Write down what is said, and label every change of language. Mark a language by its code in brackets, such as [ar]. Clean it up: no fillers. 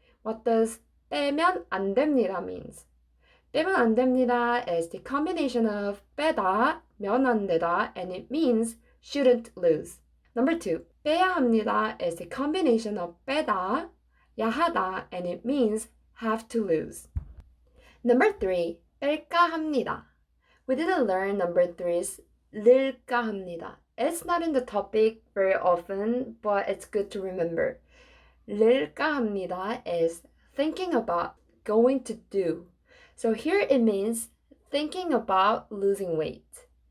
[en] What does [ko] 빼면 안 됩니다 [en] means? 빼면 안 됩니다 is the combination of 빼다, 면 안 되다, and it means shouldn't lose. Number 2, [ko] 빼야 합니다 [en] is the combination of 빼다, 야하다, and it means have to lose. Number 3, [ko] 뺄까 합니다. [en] We didn't learn number 3's [ko] 늘까 합니다. [en] It's not in the topic very often, but it's good to remember. [ko] 늘까 합니다 [en] is thinking about, going to do. So here it means thinking about losing weight.